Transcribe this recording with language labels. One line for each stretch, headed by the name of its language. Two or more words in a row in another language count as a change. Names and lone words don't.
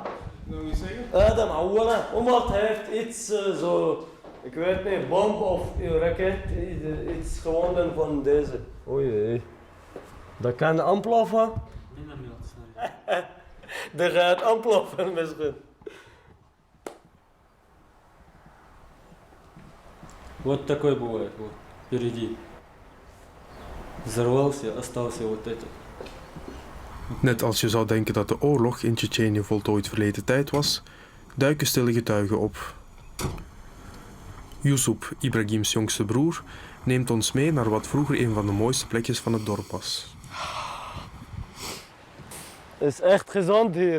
Dutch: Adam, awala, Umar heeft iets zo, ik weet niet, bom of raket, iets gewonnen van deze. Oei, dat kan ontploffen. Dat gaat ontploffen misschien.
Russian: Вот такой бывает, вот, впереди. Взорвался, остался вот этот.
Dutch: Net als je zou denken dat de oorlog in Tsjetsjenië voltooid verleden tijd was, duiken stille getuigen op. Yusuf, Ibrahims jongste broer, neemt ons mee naar wat vroeger een van de mooiste plekjes van het dorp was. Het is echt gezond hier.